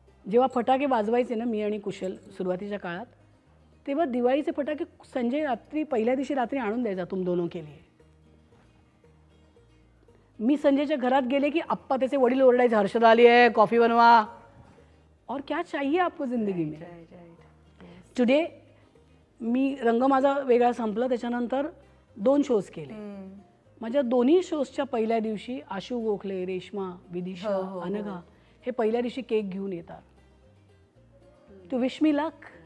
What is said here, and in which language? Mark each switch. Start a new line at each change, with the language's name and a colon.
Marathi: जेव्हा फटाके वाजवायचे ना मी आणि कुशल सुरुवातीच्या काळात, तेव्हा दिवाळीचे फटाके संजय रात्री पहिल्या दिवशी रात्री आणून द्यायचा,
Hindi: तुम दोनों के लिए.
Marathi: मी संजयच्या घरात गेले की आप्पा त्याचे वडील ओरडायचे, हर्षदा आली आहे कॉफी बनवा.
Hindi: और क्या चाहिए आपको जिंदगी में.
Marathi: टुडे मी रंग माझा वेगळा संपला, त्याच्यानंतर 2 शोज केले. माझ्या दोन्ही शोजच्या पहिल्या दिवशी आशू गोखले, रेश्मा, विदिशा, अनघा हे पहिल्या दिवशी केक घेऊन येतात.
English: To wish me luck.